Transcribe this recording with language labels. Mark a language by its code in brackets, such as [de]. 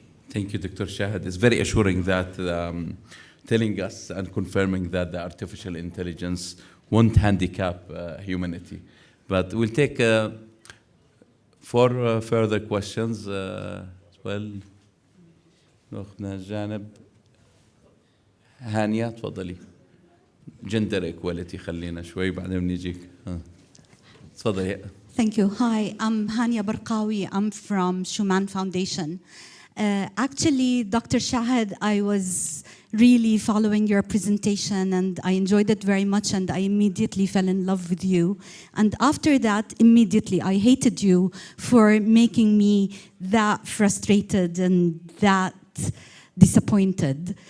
[en] Thank you, Dr. Shahid. It's very assuring that telling us and confirming that the artificial intelligence won't handicap humanity. But we'll take 4 further questions as well. [ar] ناخذنا الجانب هانية تفضلي. [en] Gender equality [ar] خلينا شوي بعدين بنيجيك. تفضلي. [en] Thank you. Hi, I'm Hania Barqawi. I'm from Shoman Foundation. Actually, Dr. Shahid, I was really following your presentation and I enjoyed it very much and I immediately fell in love with you. And after that, immediately, I hated you for making me that frustrated and that disappointed.